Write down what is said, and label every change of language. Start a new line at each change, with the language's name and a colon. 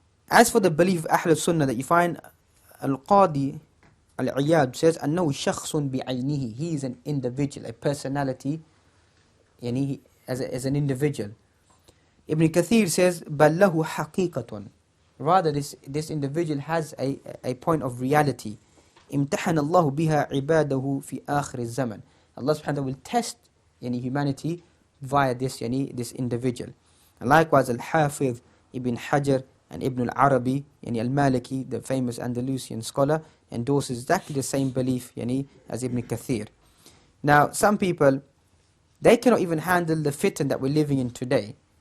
English: As for the belief of Ahl Sunnah that you find, Al-Qadi Al-Iyad says,
Arabic: أَنَّهُ شَخْصٌ بِعَيْنِهِ,
English: he is an individual, a personality, as an individual. Ibn Kathir says,
Arabic: بَلْ لَهُ حَقِيقَةٌ,
English: rather this individual has a point of reality.
Arabic: امتحن الله بها عباده في آخر الزمن.
English: Allah subhanahu wa ta'ala will test humanity via this individual. And likewise Al-Hafiz Ibn Hajar and Ibn al-Arabi, al-Maliki, the famous Andalusian scholar, endorses exactly the same belief as Ibn Kathir. Now some people, they cannot even handle the fitan that we're living in today.